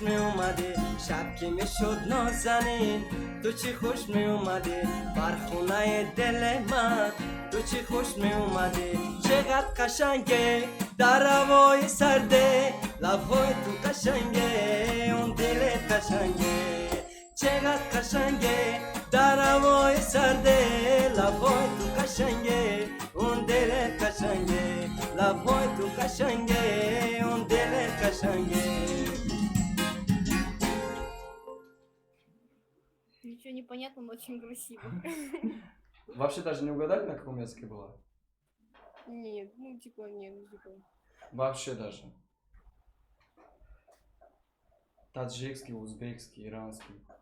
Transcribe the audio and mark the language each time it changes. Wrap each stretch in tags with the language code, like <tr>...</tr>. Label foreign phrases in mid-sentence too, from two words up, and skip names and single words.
<fa>می اومدی شب که میشد نازنین تو چه خوش می اومدی بر خونه دل من تو چه خوش می اومدی چقدر قشنگه در هوای سرده لبهای تو قشنگه اون دلت قشنگه چقدر قشنگه در هوای سرده لبهای تو قشنگه اون دلت قشنگه لبهای تو قشنگه اون دلت قشنگه</fa> <ru>Ничего не понятно, но очень красиво. Вообще даже не угадали, на каком языке была? Нет, ну типа, нет, ну типа. Вообще даже. Таджикский, узбекский, иранский.</ru>